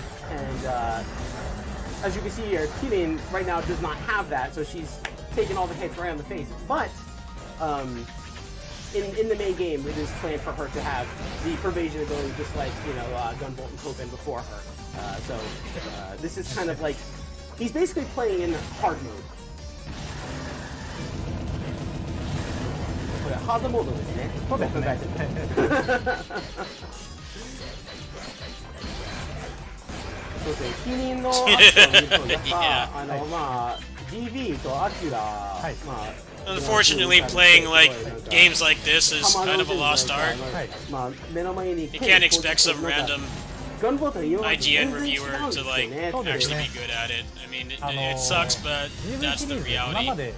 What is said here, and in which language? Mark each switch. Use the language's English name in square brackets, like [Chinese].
[English] And as you can see here, Kirin right now does not have that, so she's taking all the hits right on the face. But in the main game, it is planned for her to have the pervasion ability, just like Gunvolt and Kopen before her. So this is kind of like he's basically playing in hard mode. [Japanese] これハードモードですね。そうですね。そうですね。キリンのアクションを見るとやっぱDB とアキュラ、 [English] Unfortunately, playing like games like this is kind of a lost art. You can't expect some random IGN reviewer to like actually be good at it. I mean, it sucks, but that's the reality.